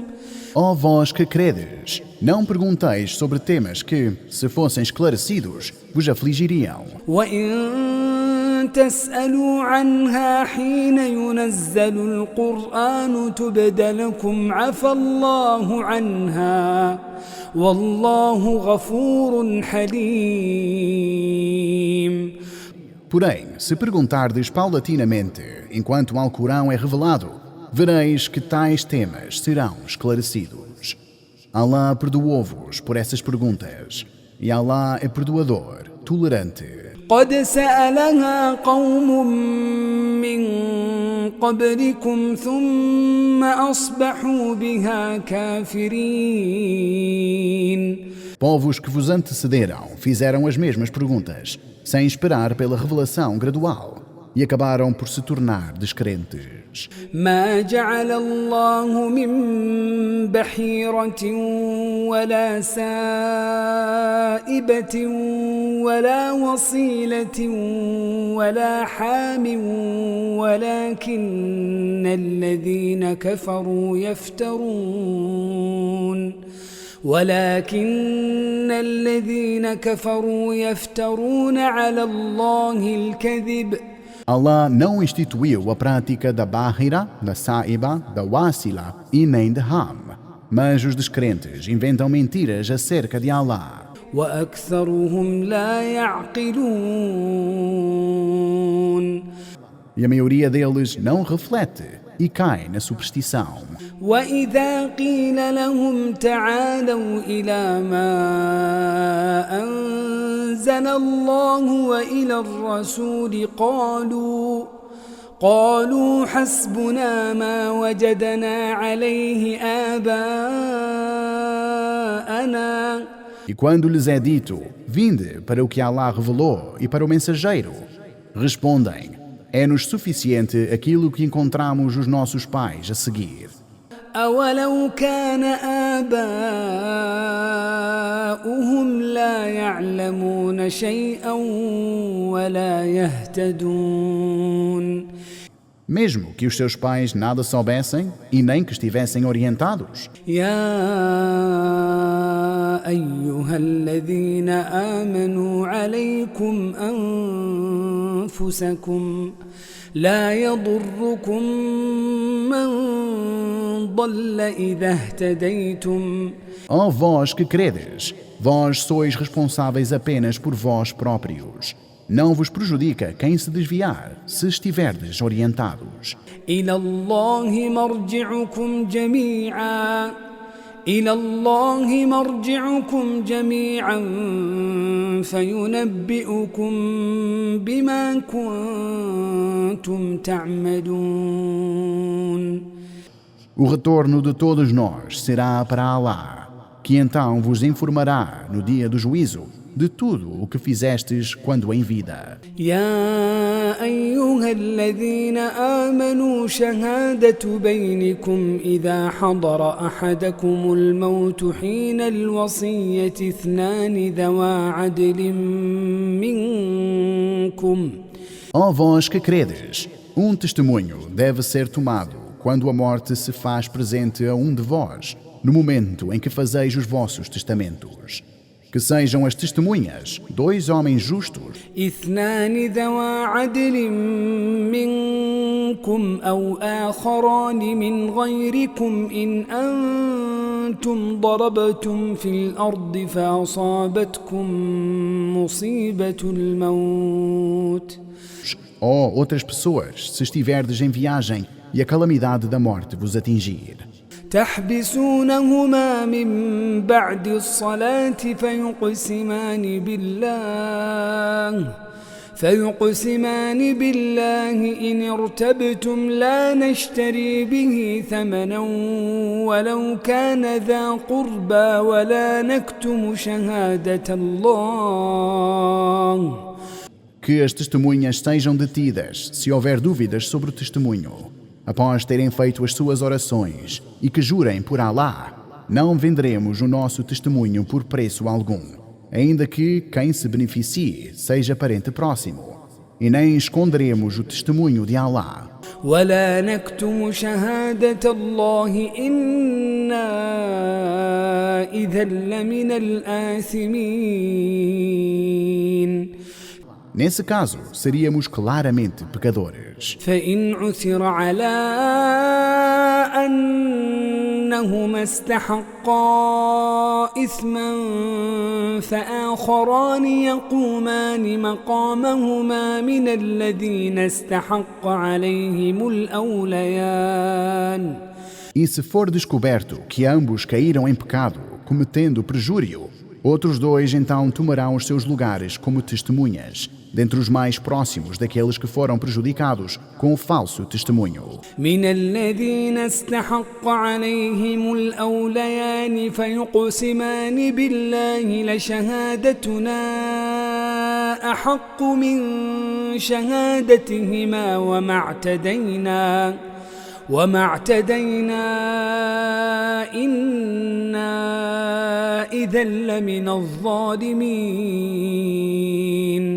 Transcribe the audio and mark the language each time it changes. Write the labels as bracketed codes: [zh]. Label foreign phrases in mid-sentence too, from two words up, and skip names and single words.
[pt] Ó vós que credes, não pergunteis sobre temas que, se fossem esclarecidos, vos afligiriam. [ar] وإن تسألوا عنها حين ينزل القرآن تبد لكم عفى الله عنها والله غفور حليم. [pt] Porém, se perguntardes paulatinamente, enquanto o Alcorão é revelado, vereis que tais temas serão esclarecidos. Allah perdoou-vos por essas perguntas, e Allah é perdoador, tolerante. [ar] قد سألها قوم من قبلكم ثم أصبحوا بها كافرين. [pt] Povos que vos antecederam fizeram as mesmas perguntas, sem esperar pela revelação gradual, e acabaram por se tornar descrentes. [ar] ما جعل الله من بحيرة ولا سائبة ولا وصيلة ولا حام ولكن الذين كفروا يفترون على الله الكذب. [pt] Allah não instituiu a prática da Bahira, da Saiba, da Wasila e nem de Ham. Mas os descrentes inventam mentiras acerca de Allah. [ar] وأكثرهم لا يعقلون. [pt] E a maioria deles não reflete e cai na superstição. [ar] وإذا قيل لهم تعالوا إلى ما أنزل الله وإلى الرسول قالوا حسبنا ما وجدنا عليه آباءنا. [pt] E quando lhes é dito, vinde para o que Allah revelou e para o mensageiro, respondem, é-nos suficiente aquilo que encontramos os nossos pais a seguir. [ar] أولو كان آباؤهم لا يعلمون شيئا ولا يهتدون. [pt] mesmo que os seus pais nada soubessem e nem que estivessem orientados. [ar] يا أيها الذين آمنوا عليكم أنفسكم لا يضركم من ضل إذا اهتديتم. [pt] Ó vós que credes, vós sois responsáveis apenas por vós próprios. Não vos prejudica quem se desviar, se estiverdes orientados. [ar] إلى الله مرجعكم جميعا فينبئكم بما كنتم تعملون. [pt] O retorno de todos nós será para Alá, que então vos informará no dia do juízo de tudo o que fizestes quando em vida. [ar] يا أيها الذين آمنوا شهادة بينكم إذا حضر أحدكم الموت حين الوصية اثنان ذوا عدل منكم. [pt] Ó vós que credes, testemunho deve ser tomado quando a morte se faz presente a de vós, no momento em que fazeis os vossos testamentos. Que sejam as testemunhas 2 homens justos. [ar] اثنان ذوا عدل منكم أو آخران من غيركم إن أنتم ضربتم في الأرض فأصابتكم مصيبة الموت. [pt] Ou outras pessoas, se estiverdes em viagem e a calamidade da morte vos atingir. [ar] تحبسونهما من بعد الصلاة فيقسمان بالله إن ارتبتم لا نشتري به ثمنا ولو كان ذا قربى ولا نكتم شهادة الله. [pt] Que as testemunhas sejam detidas se houver dúvidas sobre o testemunho, após terem feito as suas orações, e que jurem por Alá: não venderemos o nosso testemunho por preço algum, ainda que quem se beneficie seja parente próximo, e nem esconderemos o testemunho de Alá. [ar] ولا نكتم شهادة الله إنا إذا لمن الآثمين. [pt] Nesse caso, seríamos claramente pecadores. [ar] فإن عثر على أنهما استحقا إثما فآخران يقومان مقامهما من الذين استحق عليهم الأوليان. [pt] E se for descoberto que ambos caíram em pecado, cometendo perjúrio, outros 2 então tomarão os seus lugares como testemunhas, dentre os mais próximos daqueles que foram prejudicados com o falso testemunho. [ar] من الذين استحق عليهم الأوليان فيقسمان بالله لشهادتنا أحق من شهادتهما وما اعتدينا إنا إذا لمن الظالمين.